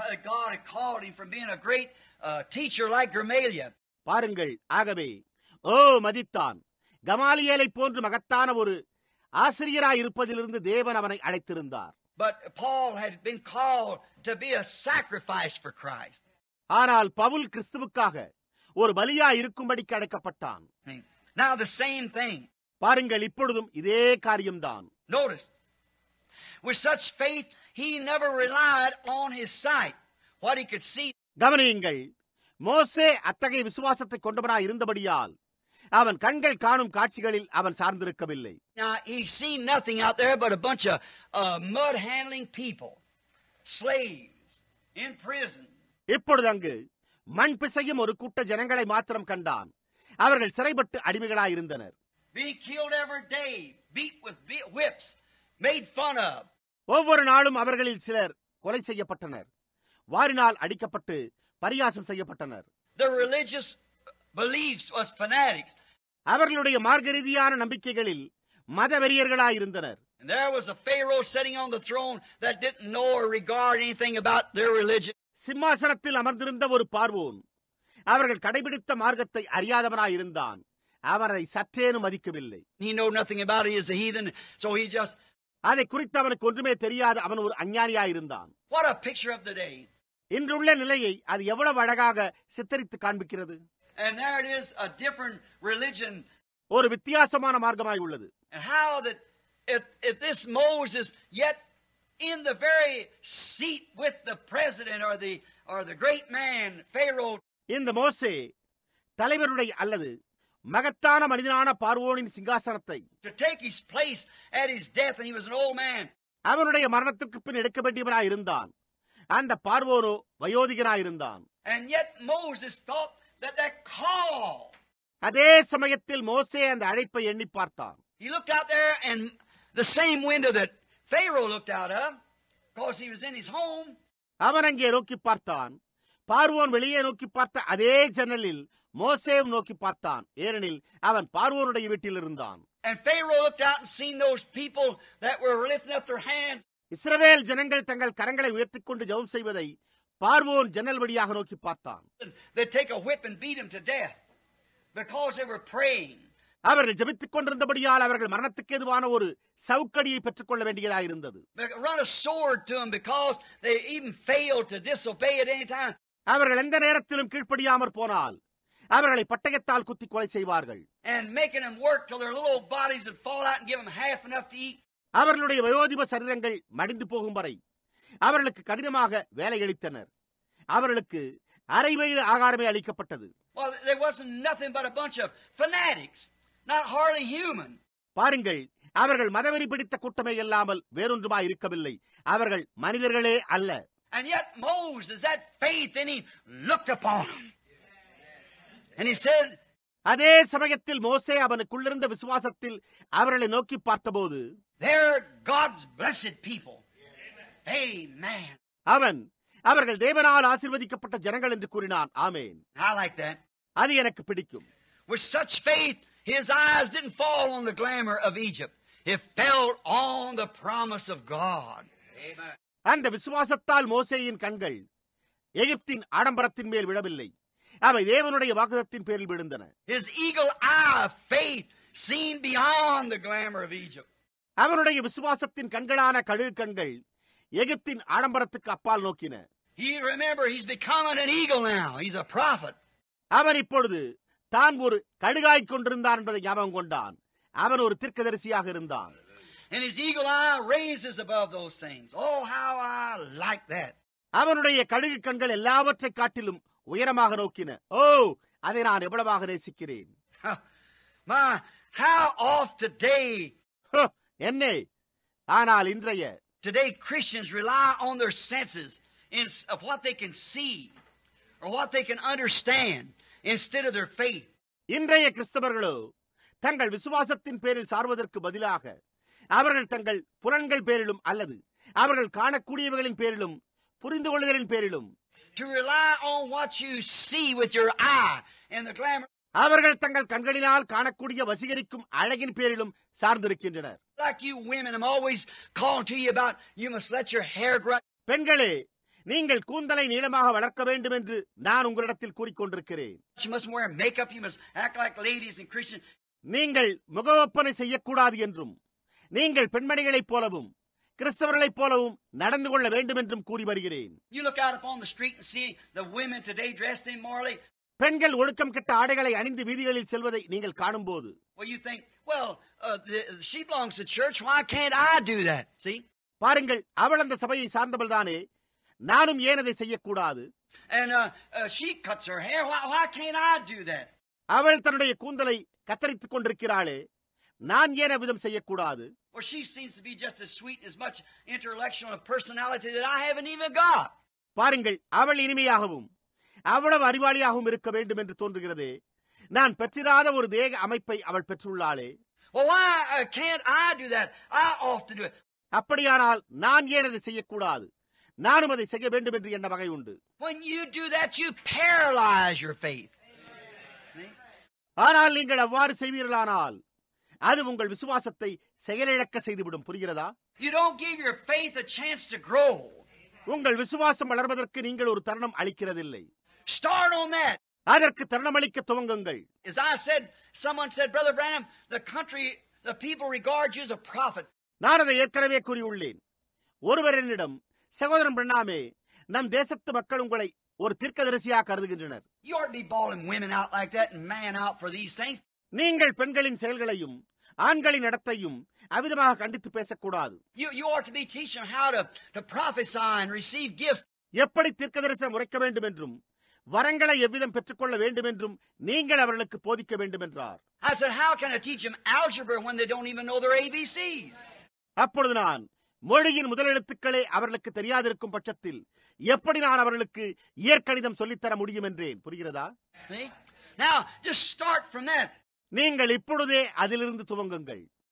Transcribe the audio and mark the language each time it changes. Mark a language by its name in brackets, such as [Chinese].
[English] God had called him from being a great teacher like Gamaliel. [Tamil] பாருங்கள், ஆகவே மதித்தான். கமாலியேலை போன்று மகத்தான ஒரு ஆசிரியராய் இருப்பதிலிருந்து தேவன் அவனை அழைத்திருந்தார். [English] But Paul had been called to be a sacrifice for Christ. [Tamil] ஆனால் பவுல் கிறிஸ்துவுக்காக ஒரு பலியாய் இருக்கும்படிக்கு அழைக்கப்பட்டான். [English] Now the same thing. [Tamil] பாருங்கள், இப்பொழுதும் இதே காரியம்தான். [English] Notice, with such faith, he never relied on his sight, what he could see. [Tamil] கவனியுங்கள், மோசே அத்தகைய விசுவாசத்தை கொண்டவனாய் இருந்தபடியால் அவன் கண்கள் காணும் காட்சிகளில் அவன் சார்ந்திருக்கவில்லை. [English] Now he seen nothing out there but a bunch of mud handling people, slaves in prison. [Tamil] இப்பொழுது அங்கு மண் பிசையும் ஒரு கூட்ட ஜனங்களை மாத்திரம் கண்டான். அவர்கள் சிறைப்பட்டு அடிமைகளாயிருந்தனர். [English] Being killed every day, beat with whips, made fun of. [Tamil] ஒவ்வொரு நாளும் அவர்களில் சிலர் கொலை செய்யப்பட்டனர், வாரினால் அடிக்கப்பட்டு பரிகாசம் செய்யப்பட்டனர். [English] The religious beliefs was fanatics. [Tamil] அவர்களுடைய மார்க்க ரீதியான நம்பிக்கைகளில் மதவெறியர்களாயிருந்தனர். [English] And there was a Pharaoh sitting on the throne that didn't know or regard anything about their religion. [Tamil] சிம்மாசனத்தில் அமர்ந்திருந்த ஒரு பார்வோன் அவர்கள் கடைபிடித்த மார்க்கத்தை அறியாதவனாயிருந்தான். அவனை சற்றேனும் மதிக்கவில்லை. [English] He know nothing about it. He is a heathen, so he just. [Tamil] அதை குறித்து அவனுக்கு ஒன்றுமே தெரியாது. அவன் ஒரு அஞ்ஞானியாயிருந்தான். [English] What a picture of the day. [Tamil] இன்றுள்ள நிலையை அது எவ்வளவு அழகாக சித்தரித்து காண்பிக்கிறது. [English] And there it is, a different religion. [Tamil] ஒரு வித்தியாசமான மார்க்கமாய் உள்ளது. [English] And how that if this Moses yet in the very seat with the president or the great man Pharaoh. [Tamil] இந்த மோசே தலைவருடைய அல்லது மகத்தான மனிதனான பார்வோனின் சிங்காசனத்தை [English] to take his place at his death, and he was an old man. [Tamil] அவனுடைய மரணத்திற்கு பின் எடுக்க வேண்டியவனாய் இருந்தான். அந்த பார்வோனோ வயோதிகனாயிருந்தான். [English] And yet Moses thought that call. [Tamil] அதே சமயத்தில் மோசே அந்த அழைப்பை எண்ணி பார்த்தான். [English] He looked out there and the same window that Pharaoh looked out of, because he was in his home. [Tamil] அவன் அங்கே நோக்கி பார்த்தான். பார்வோன் வெளியே நோக்கி பார்த்த அதே ஜன்னலில் மோசேவும் நோக்கி பார்த்தான். ஏனெனில் அவன் பார்வோனுடைய வீட்டில் இருந்தான். [English] And Pharaoh looked out and seen those people that were lifting up their hands. [Tamil] இஸ்ரவேல் ஜனங்கள் தங்கள் கரங்களை உயர்த்திக் கொண்டு ஜெபம் செய்வதை பார்வோன் ஜன்னல் வழியாக நோக்கி பார்த்தான். [English] They take a whip and beat them to death because they were praying. [Tamil] அவர்கள் ஜெபித்துக் கொண்டிருந்தபடியால் அவர்கள் மரணத்துக்கு ஏதுவான ஒரு சவுக்கடியை பெற்றுக் கொள்ள வேண்டியதாயிருந்தது. [English] Run a sword to them because they even failed to disobey at any time. [Tamil] அவர்கள் எந்த நேரத்திலும் கீழ்ப்படியாமற் போனால் அவர்களை பட்டயத்தால் குத்தி கொலை செய்வார்கள். [English] And making them work till their little bodies would fall out and give them half enough to eat. [Tamil] அவர்களுடைய வயோதிப சரீரங்கள் மடிந்து போகும் வரை அவர்களுக்கு கடினமாக வேலையளித்தனர். அவர்களுக்கு அரை வயிறு ஆகாரமே அளிக்கப்பட்டது. [English] Well, there wasn't nothing but a bunch of fanatics, not hardly human. [Tamil] பாருங்கள், அவர்கள் மதவெறி பிடித்த கூட்டமே இல்லாமல் வேறொன்றுமாய் இருக்கவில்லை. அவர்கள் மனிதர்களே அல்ல. [English] And yet Moses, that faith in him, looked upon him. And he said, [Tamil] அதே சமயத்தில் மோசே அவனுக்குள்ளிருந்த விசுவாசத்தில் அவர்களை நோக்கி பார்த்தபோது, [English] they're God's blessed people. Amen. [Tamil] அவர்கள் தேவனால் ஆசீர்வதிக்கப்பட்ட ஜனங்கள் என்று கூறினான். ஆமென். [English] I like that. [Tamil] அது எனக்கு பிடிக்கும். [English] With such faith, his eyes didn't fall on the glamour of Egypt. It fell on the promise of God. Amen. [Tamil] அந்த விசுவாசத்தால் மோசேயின் கண்கள் எகிப்தின் ஆடம்பரத்தின் மேல் விழவில்லை, அவை தேவனுடைய வாக்குத்தத்தின் பேரில் விழுந்தன. [English] His eagle eye of faith seen beyond the glamour of Egypt. [Tamil] அவனுடைய விசுவாசத்தின் கண்களான கழுகு கண்கள் எகிப்தின் ஆடம்பரத்துக்கு அப்பால் நோக்கின. [English] He's becoming an eagle now. He's a prophet. [Tamil] அவன் இப்பொழுது தான் ஒரு கழுகாய் கொண்டிருந்தான் என்பதை ஞாபகம் கொண்டான். அவன் ஒரு தீர்க்கதரிசியாக இருந்தான். [English] And his eagle eye raises above those things. Oh, how I like that. [Tamil] அவனுடைய கழுகு கண்கள் எல்லாவற்றை காட்டிலும் உயரமாக நோக்கின. ஓ, அதை நான் எவ்வளவாக நேசிக்கிறேன். [English] How oft today, [Tamil] என்னே, ஆனால் இன்றைய [English] today Christians rely on their senses of what they can see or what they can understand instead of their faith. [Tamil] இன்றைய கிறிஸ்தவர்களோ தங்கள் விசுவாசத்தின் பேரில் சார்வதற்கு பதிலாக அவர்கள் தங்கள் புலன்கள் பேரிலும் அல்லது அவர்கள் காணக்கூடியவைகளின் பேரிலும் புரிந்து கொள்ளுதலின் பேரிலும் [English] to rely on what you see with your eye and the glamour. [Tamil] அவர்கள் தங்கள் கண்களினால் காணக்கூடிய வசீகரிக்கும் அழகின் பேரிலும் சார்ந்திருக்கின்றனர். [English] Like you women, I'm always calling to you about you must let your hair grow. [Tamil] பெண்களே, நீங்கள் கூந்தலை நீளமாக வளர்க்க வேண்டும் என்று நான் உங்களிடத்தில் கூறிக்கொண்டிருக்கிறேன். [English] You must wear makeup, you must act like ladies and Christians. [Tamil] நீங்கள் முகவொப்பனை செய்யக்கூடாது என்றும் நீங்கள் பெண்மணிகளைப் போலவும் கிறிஸ்தவர்களைப் போலவும் நடந்து கொள்ள வேண்டும் என்றும் கூறி வருகிறேன். [English] You look out upon the street and see the women today dressed immorally. [Tamil] பெண்கள் ஒழுக்கம் கெட்ட ஆடைகளை அணிந்து வீதிகளில் செல்வதை நீங்கள் காணும்போது, [English] well, you think, well, she belongs to church, why can't I do that? See? [Tamil] பாருங்கள், அவள் அந்த சபையை சார்ந்தவள் தானே, நானும் ஏன் அதை செய்யக்கூடாது? [English] And she cuts her hair, why can't I do that? [Tamil] அவள் தன்னுடைய கூந்தலை கத்தரித்துக் கொண்டிருக்கிறாளே, நான் ஏன் அவ்விதம் செய்யக்கூடாது? [English] Well, she seems to be just as sweet, as much intellectual and personality that I haven't even got. [Tamil] பாருங்கள், அவள் இனிமையாகவும் அவ்வளவு அறிவாளியாகவும் இருக்க வேண்டும் என்று தோன்றுகிறதே, நான் பெற்றிராத ஒரு தேக அமைப்பை அவள் பெற்றுள்ளாளே. [English] Well, why can't I do that? I ought to do it. [Tamil] அப்படியானால் நான் ஏன் அதை செய்யக்கூடாது? நானும் அதை செய்ய வேண்டும் என்று என்ன வகை உண்டு? [English] When you do that, you paralyze your faith. [Tamil] ஆனால் நீங்கள் அவ்வாறு செய்வீர்களானால் அது உங்கள் விசுவாசத்தை செயலிழக்க செய்துவிடும். புரிகிறதா? [English] You don't give your faith a chance to grow. [Tamil] உங்கள் விசுவாசம் வளர்வதற்கு நீங்கள் ஒரு தருணம் அளிக்கிறதில்லை. [English] Start on that. [Tamil] அதற்கு தருணம் அளிக்க துவங்குங்கள். [English] As I said, someone said, Brother Branham, the people regard you as a prophet. [Tamil] நான் அதை ஏற்கனவே கூறியுள்ளேன். ஒருவர் என்னிடம், சகோதரன் பிரணாமே, நம் தேசத்து மக்கள் உங்களை ஒரு தீர்க்கதரிசியாக கருதுகின்றனர். [English] You ought to be bawling women out like that and man out for these things. [Tamil] நீங்கள் பெண்களின் செயல்களையும் ஆண்களின் நடத்தையும் அவிதமாக கண்டித்து பேசக்கூடாது. [English] You ought to be teaching them how to prophesy and receive gifts. [Tamil] எப்படி தீர்க்கதரிசனம் உரைக்க வேண்டும் என்றும் வரங்களை எவ்விதம் பெற்றுக்கொள்ள வேண்டும் என்றும் நீங்கள் அவர்களுக்கு போதிக்க வேண்டும் என்றார். [English] I said, how can I teach them algebra when they don't even know their ABCs? [Tamil] அப்பொழுது நான், மொழியின் முதலெழுத்துக்களே அவர்களுக்கு தெரியாதிருக்கும் பட்சத்தில் எப்படி நான் அவர்களுக்கு இயற்கணிதம் சொல்லித்தர முடியும் என்றேன். புரிகிறதா? [English] Now, just start from that. [Tamil] நீங்கள் இப்பொழுதே அதிலிருந்து துவங்குங்கள்.